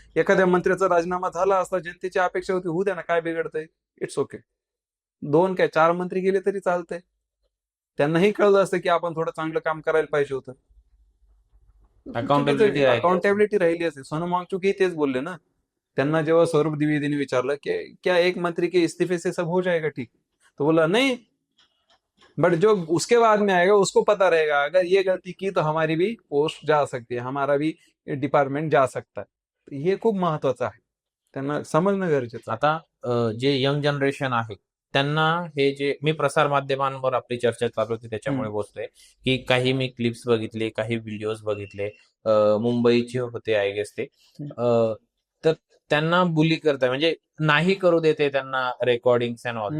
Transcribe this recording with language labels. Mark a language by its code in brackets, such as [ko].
[mr] एखाद्या मंत्र्याचा राजीनामा झाला असता, जनतेची अपेक्षा होती होऊ द्या ना, काय बिघडतंय, [en] It's okay. [mr] 2 काय 4 मंत्री गेले तरी चालतंय. त्यांनाही कळलं असतं की आपण थोडं चांगलं काम करायला पाहिजे होतं. अकाउंटेबिलिटी राहिली असते. सोनम वांगचुक तेच बोलले ना. त्यांना जेव्हा सौरभ द्विवेदीने विचारलं की [hi] क्या एक मंत्री के इस्तीफे से सब हो जाएगा ठीक, तो बोला नहीं, बट जो उसके बाद में आएगा उसको पता रहेगा अगर ये गलती की तो हमारी भी पोस्ट जा सकती है, हमारा भी डिपार्टमेंट जा सकता है. [mr] हे खूप महत्वाचं आहे, त्यांना समजणं गरजेचं. आता जे यंग जनरेशन आहे त्यांना हे जे मी प्रसार माध्यमांवर आपली चर्चा चालू होती त्याच्यामुळे बोलतोय की काही मी क्लिप्स बघितले, काही व्हिडिओज बघितले, मुंबईचे होते [en] I guess [mr] ते, तर त्यांना बुली करताय, म्हणजे नाही करू देते त्यांना रेकॉर्डिंग अँड ऑल.